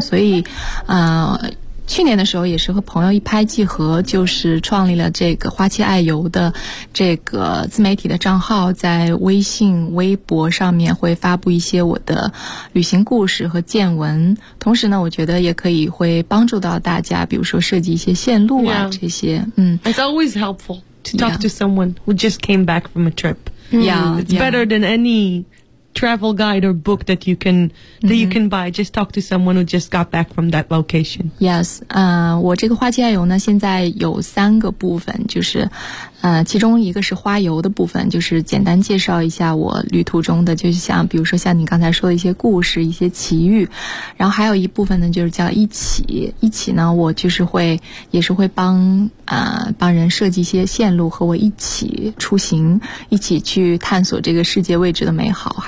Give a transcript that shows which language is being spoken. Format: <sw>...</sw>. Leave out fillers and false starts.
<zh>所以去年的时候也是和朋友一拍即合，就是创立了这个花溪爱游的这个自媒体的账号，在微信微博上面会发布一些我的旅行故事和见闻，同时呢我觉得也可以会帮助到大家，比如说设计一些线路啊、</zh> <en>yeah.</en> <zh>这些。</zh> <en>It's always helpful to talk、 yeah. to someone who just came back from a trip. Yeah, it's better than any travel guide or book that you can、mm-hmm. that you can buy. Just talk to someone who just got back from that location.</en> <zh>Yes, 我这个花溪爱游呢，现在有三个部分，就是其中一个是花游的部分，就是简单介绍一下我旅途中的，就是像比如说像你刚才说的一些故事、一些奇遇，然后还有一部分呢，就是叫一起呢，我就是会也是会帮人设计一些线路，和我一起出行，一起去探索这个世界未知的美好。</zh>